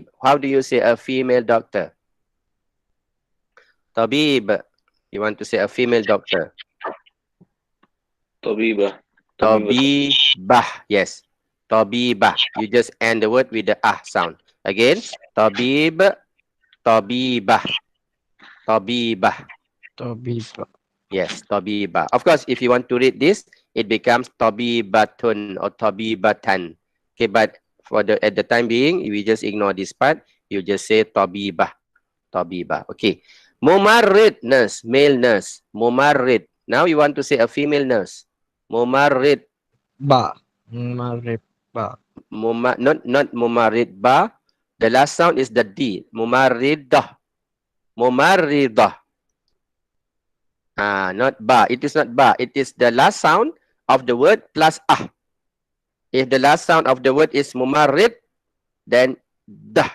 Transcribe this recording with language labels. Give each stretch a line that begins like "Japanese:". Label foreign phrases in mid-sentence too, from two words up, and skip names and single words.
English: How do you say a female doctor? Tabib. You want to say a female doctor? Tabibah. Tabibah. Yes. Tabibah. You just end the word with the sound. Again,
Arabic: tabib, tabibah.
English: Tabibah. Tabib. Yes, tabiba. Of course, if you want to read this, it becomes tabibatun or tabibatan. Okay, but for the at the time being, we just ignore this part. You just say
Arabic: tabibah, tabibah.
English: Okay. Mumarrid, nurse, male nurse. Mumarrid. Now you want to say a female nurse. Mumarrid. Ba. Marib. Ba. Not mumarrid ba. The last sound is the D.
Arabic: Mumarridah. Mumarridah.
English: Not ba. It is not ba. It is the last sound of the word plus ah. If the last sound of the word is mumarrid, then dah.